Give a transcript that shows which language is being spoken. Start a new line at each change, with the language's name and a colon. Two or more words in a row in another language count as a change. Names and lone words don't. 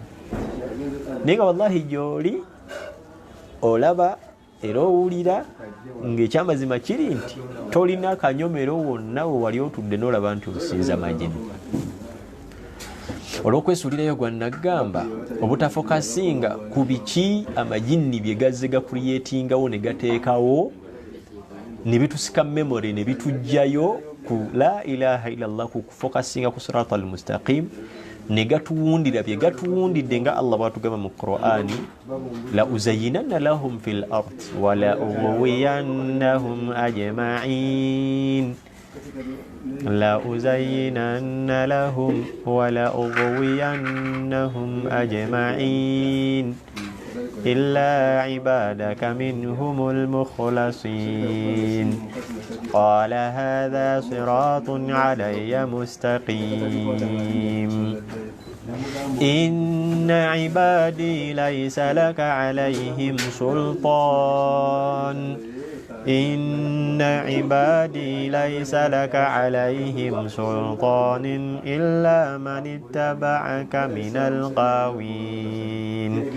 Ganda: naye nga wallahi gyoli olaba era owulira ng'ekyamazima kiri nti tolina akanyomero wonna we wali otudde n'olaba nti osinza majini olw'okwesuulirayo gwannagamba obutafokasinga ku biki amajinni bye gazze gakuliyetingawo ne gateekawo ne bitusika memory ne bitujjayo ku
Arabic: لا إله إلا الله
Ganda: ku kufokasinga ku
Arabic: الصراط المستقيم
Ganda: ne gatuwundira bye gatuwundidde nga allah bwatugamba mu
Arabic: qur'ani لأزينن لهم في الأرض ولأغوينهم أجمعين لأزينن لهم ولأغوينهم أجمعين إلا عبادك منهم المخلصين قال هذا صراط علي مستقيم إن عبادي ليس لك عليهم سلطان إن عبادي ليس لك عليهم سلطان إلا من اتبعك من الغاوين